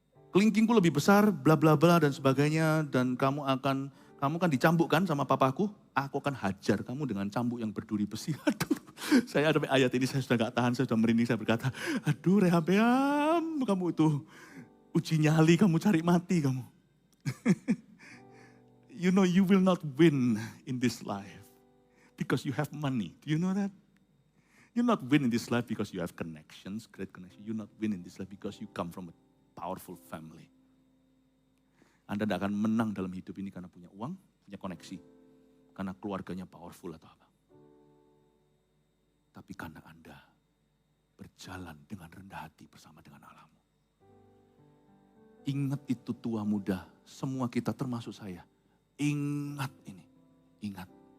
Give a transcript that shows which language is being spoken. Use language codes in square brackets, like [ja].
[id] Kelingkingku lebih besar, bla bla bla dan sebagainya, dan kamu kan dicambuk kan sama papaku, aku akan hajar kamu dengan cambuk yang berduri besi. Aduh, saya ada ayat ini saya sudah gak tahan, saya sudah merinding, saya berkata, aduh Rehabeam, kamu itu uji nyali, kamu cari mati kamu. [en] You know you will not win in this life because you have money. Do you know that? You not win in this life because you have connections, great connection. You not win in this life because you come from a powerful family. [id] Anda tidak akan menang dalam hidup ini karena punya uang, punya koneksi. Karena keluarganya powerful atau apa. Tapi karena Anda berjalan dengan rendah hati bersama dengan Allahmu. Ingat itu tua muda, semua kita termasuk saya. Ingat ini, ingat.